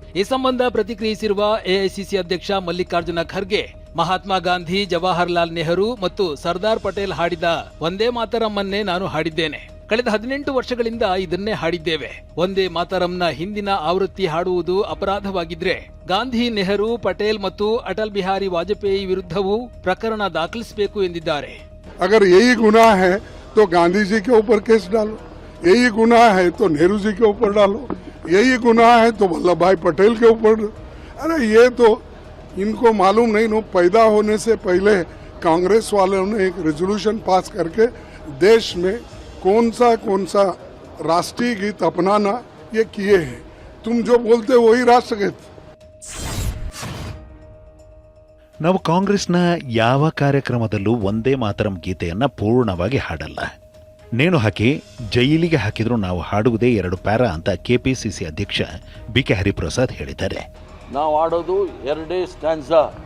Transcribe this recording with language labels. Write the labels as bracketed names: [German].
[Kannada] ಈ ಸಂಬಂಧ ಪ್ರತಿಕ್ರಿಯಿಸಿರುವ ಎಐಸಿಸಿ ಅಧ್ಯಕ್ಷ ಮಲ್ಲಿಕಾರ್ಜುನ ಖರ್ಗೆ, ಮಹಾತ್ಮ ಗಾಂಧಿ, ಜವಾಹರ್ಲಾಲ್ ನೆಹರು ಮತ್ತು ಸರ್ದಾರ್ ಪಟೇಲ್ ಹಾಡಿದ ವಂದೇ ಮಾತರಂ ಅನ್ನೇ ನಾನು ಹಾಡಿದ್ದೇನೆ. ಕಳೆದ 18 ವರ್ಷಗಳಿಂದ ಇದನ್ನೇ ಹಾಡಿದ್ದೇವೆ. ವಂದೇ ಮಾತರಂನ ಹಿಂದಿನ ಆವೃತ್ತಿ ಹಾಡುವುದು ಅಪರಾಧವಾಗಿದ್ರೆ ಗಾಂಧಿ, ನೆಹರು, ಪಟೇಲ್ ಮತ್ತು ಅಟಲ್ ಬಿಹಾರಿ ವಾಜಪೇಯಿ ವಿರುದ್ಧವೂ ಪ್ರಕರಣ ದಾಖಲಿಸಬೇಕು ಎಂದಿದ್ದಾರೆ. [Hindi] अगर यही गुनाह है तो गांधी जी के ऊपर केस डालो, यही गुनाह है तो नेहरू जी के ऊपर डालो, यही गुनाह है तो वल्लभ भाई पटेल के ऊपर. अरे ये तो इनको मालूम नहीं, नो पैदा होने से पहले कांग्रेस वालों ने एक रेजोल्यूशन पास करके देश में कौन सा राष्ट्रीय गीत अपनाना ये किए हैं. तुम जो बोलते वही राष्ट्रगीत. [Kannada] ನಾವು ಕಾಂಗ್ರೆಸ್ನ ಯಾವ ಕಾರ್ಯಕ್ರಮದಲ್ಲೂ ವಂದೇ ಮಾತರಂ ಗೀತೆಯನ್ನ ಪೂರ್ಣವಾಗಿ ಹಾಡಲ್ಲ. ನೇಣು ಹಾಕಿ ಜೈಲಿಗೆ ಹಾಕಿದ್ರು ನಾವು ಹಾಡುವುದೇ 2 ಪ್ಯಾರಾ ಅಂತ ಕೆಪಿಸಿಸಿ ಅಧ್ಯಕ್ಷ ಬಿಕೆ ಹರಿಪ್ರಸಾದ್ ಹೇಳಿದ್ದಾರೆ. ನಾವು ಆಡೋದು 2 ಸ್ಟ್ಯಾನ್ಸಾ.